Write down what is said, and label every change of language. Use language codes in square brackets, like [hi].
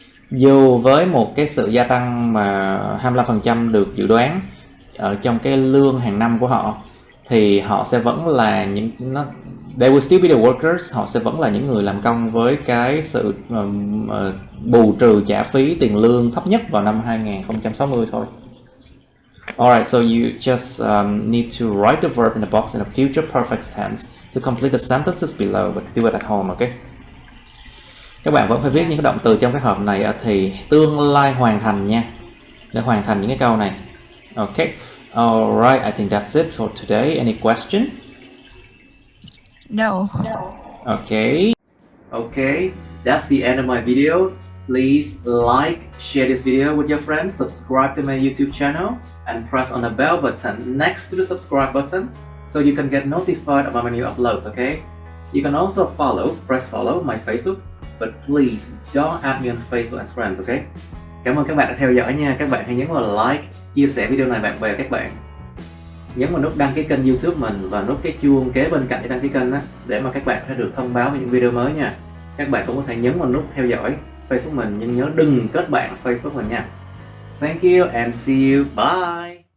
[vi] Dù với một cái sự gia tăng mà 25% được dự đoán ở trong cái lương hàng năm của họ, thì họ sẽ vẫn là [en] they will still be the workers, [vi] họ sẽ vẫn là những người làm công với cái sự bù trừ trả phí tiền lương thấp nhất vào năm 2060 thôi. [en] Alright, so you just need to write the verb in the box in a future perfect tense to complete the sentences below, but do it at home, okay? [vi] Các bạn vẫn phải viết những cái động từ trong cái hộp này ở thì tương lai hoàn thành nha, để hoàn thành những cái câu này. [en] Okay, alright, I think that's it for today. Any question? No. Okay, that's the end of my videos. Please like, share this video with your friends, subscribe to my YouTube channel, and press on the bell button next to the subscribe button so you can get notified about my new uploads, okay? You can also press follow my Facebook, but please don't add me on Facebook as friends, okay? [vi] Cảm ơn các bạn đã theo dõi nha. Các bạn hãy nhấn vào like, chia sẻ video này bạn bè các bạn. Nhấn vào nút đăng ký kênh YouTube mình và nút cái chuông kế bên cạnh để đăng ký kênh á, để mà các bạn sẽ được thông báo về những video mới nha. Các bạn cũng có thể nhấn vào nút theo dõi Facebook mình, nhưng nhớ đừng kết bạn Facebook mình nha. [en] Thank you and see you. Bye.